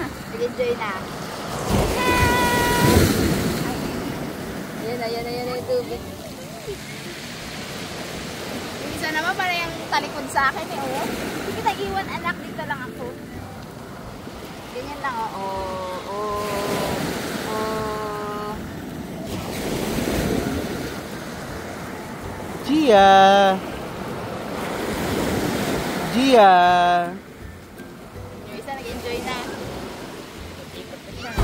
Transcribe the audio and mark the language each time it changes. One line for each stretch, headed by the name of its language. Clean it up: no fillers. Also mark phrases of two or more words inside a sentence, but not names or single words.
Filipino: Nag-enjoy na. Ayan, yung tubig. Yung isa naman para yung talikod sa akin eh, oh. Hindi kita iwan, anak, dito lang ako. Ganyan lang, oh. Gia. Gia. Yung isa nag-enjoy na. Ikot pa siya.